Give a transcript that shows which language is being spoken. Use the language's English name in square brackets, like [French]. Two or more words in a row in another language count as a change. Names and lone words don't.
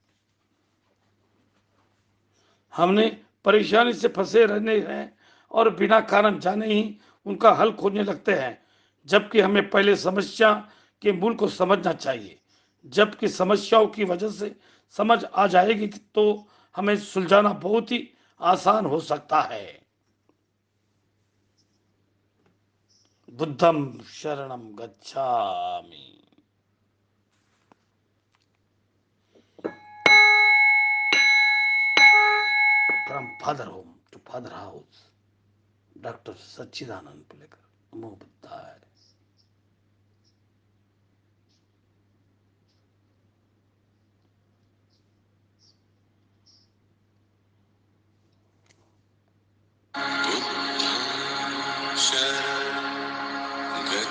[Hindi] हमने परेशानी से फंसे रहने हैं और बिना कारण जाने ही उनका हल खोजने लगते हैं, जबकि हमें पहले समस्या के मूल को समझना चाहिए। जबकि समस्याओं की वजह से समझ आ जाएगी तो हमें सुलझाना बहुत ही आसान हो सकता है। [Pali] बुद्धम शरणम गच्छामि। [English] from father home to father house, [Pali] डॉक्टर सच्चिदानंद पुलेकर, नमो बुद्धाय। शरणं